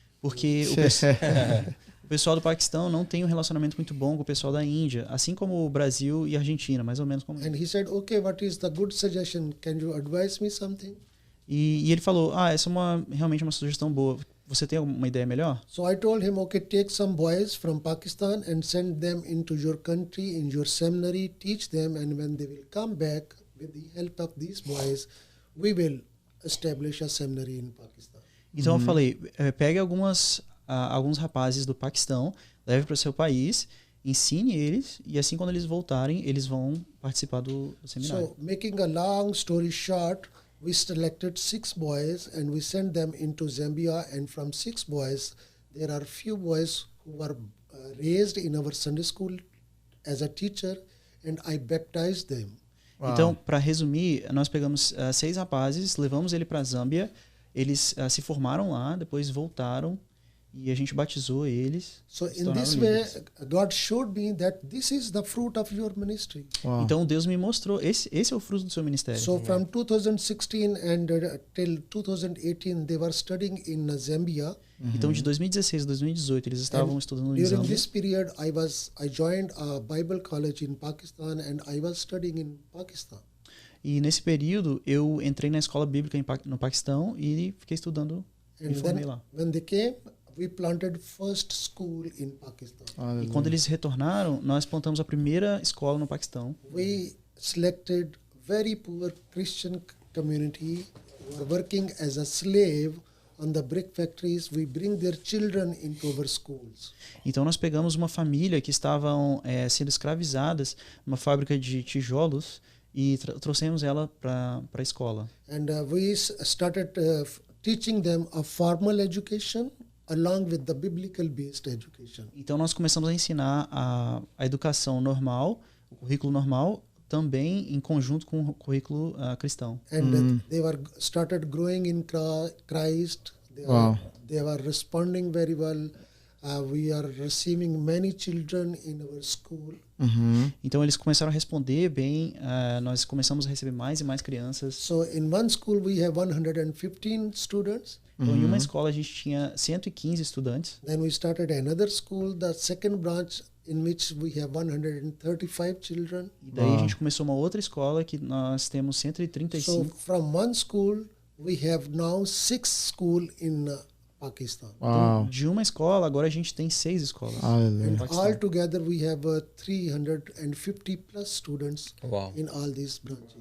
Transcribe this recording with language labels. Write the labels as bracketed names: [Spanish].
[Portuguese] Porque o pessoal do Paquistão não tem um relacionamento muito bom com o pessoal da Índia, assim como o Brasil e a Argentina, mais ou menos como [English] And he said, okay, what is the good suggestion? Can you advise me something? [Portuguese] E ele falou, essa é realmente uma sugestão boa. Você tem alguma ideia melhor? [English] So I told him, okay, take some boys from Pakistan and send them into your country, in your seminary, teach them, and when they will come back, with the help of these boys, we will establish a seminary in Pakistan. [Portuguese] Então eu falei, pegue alguns rapazes do Paquistão, leve para o seu país, ensine eles, e assim quando eles voltarem, eles vão participar do seminário. [English] So making a long story short, we selected 6 boys and we sent them into Zambia, and from 6 boys, there are few boys who were raised in our Sunday school as a teacher, and I baptized them. [Portuguese] Então, para resumir, nós pegamos 6 rapazes, levamos ele para a Zâmbia, eles se formaram lá, depois voltaram e a gente batizou eles. [English] So in this way, God showed me that this is the fruit of your ministry. [Portuguese] Então Deus me mostrou, esse é o fruto do seu ministério. [English] So from 2016 and till 2018, they were studying in Zambia. [Portuguese] Então de 2016 a 2018 eles estavam estudando em [English] During [Portuguese] Zâmbia. [English] this period, I joined a Bible college in Pakistan, and I was studying in Pakistan. [Portuguese] E nesse período eu entrei na escola bíblica no Paquistão e fiquei estudando e me formei lá. [English] When they came, we planted first school in Pakistan. [Portuguese] E quando eles retornaram, nós plantamos a primeira escola no Paquistão. [English] We selected very poor Christian community who are working as a slave on the brick factories. We bring their children into our schools. [Portuguese] Então nós pegamos uma família que estavam sendo escravizadas numa fábrica de tijolos e trouxemos ela para a escola. [English] And we started teaching them a formal education along with the biblical based education. [Portuguese] Então nós começamos a ensinar a educação normal, o currículo normal, também em conjunto com o currículo cristão. [English] And they started growing in Christ. They were responding very well. We are receiving many children in our school. [Portuguese] Então eles começaram a responder bem. Nós começamos a receber mais e mais crianças. [English] So in one school we have 115 students. [Portuguese] Então em uma escola a gente tinha 115 estudantes. [English] Then we started another school, the second branch, in which we have 135 children. [Portuguese] E daí a gente começou uma outra escola que nós temos 135. [English] So from one school we have now 6 schools in Pakistan. [Portuguese] Então, de uma escola, agora a gente tem 6 escolas. [English] And all together we have 350 plus students in all these branches.